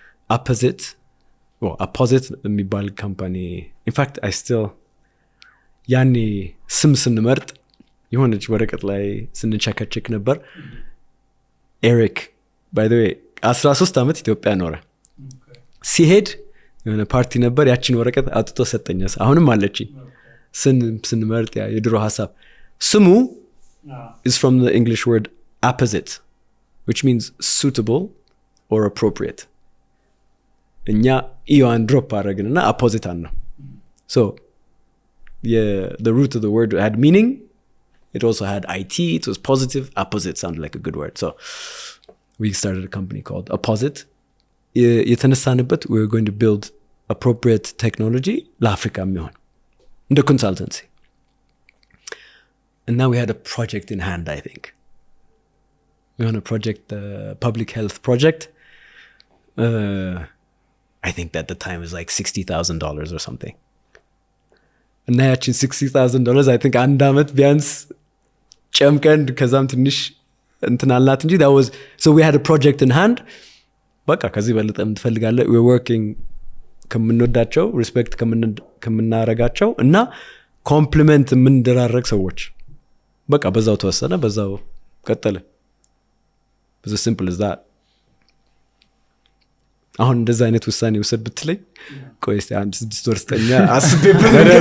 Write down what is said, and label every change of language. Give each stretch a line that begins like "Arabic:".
Amharic: Apposit የሚባል ካምፓኒ
English: in fact I still
Amharic: ያኔ ስም ስንመርጥ የሆነች ወረቀት ላይ ስንቸከቸክ ነበር። ኤሪክ
English: by the way
Amharic: 13 ዓመት ኢትዮጵያ ኖረ። ሲሄድ የሆነ ፓርቲ ነበር፣ ያቺን ወረቀት አውጥቶ ሰጠኝ። አሁንም አለችኝ። ስንመርጥ የድሮ ሐሳብ ስሙ
English: is from the English word apposit which means suitable or appropriate.
Amharic: እኛ ኢዮን ድሮፕ አደረግንና apposit ነው።
English: so the root of the word had meaning. It also had IT. It was positive. Apposit sounded like a good word. So we started a company called Apposit.
Amharic: የተነሳንበት
English: we were going to build appropriate technology
Amharic: ለአፍሪካ የሚሆን እንደ
English: consultancy. And now we had a project in hand, I think. We had a project, public health project. I think at the time was like $60,000 or something. And now actually $60,000, I think
Amharic: አንድ አመት ቢያንስ ጨምቀን ከዛም ትንሽ እንትን አላት እንጂ
English: that was, so we had a project in hand.
Amharic: በቃ ከዚህ በለጠ የምትፈልጋለህ?
English: we're working
Amharic: ከምንወዳቸው ሪስፔክት ከምናረጋቸው እና ኮምፕሊመንት የምንደራረግ ሰዎች በቃ በዛው ተወሰነ፣ በዛው ቀጠለ። ብዙ ሲምፕል as that። አሁን እንደዛ አይነት ውሳኔ ወሰድ ብትለኝ ቆይ እስቲ አንድ 6 ወር ስጠኛ አስቤበት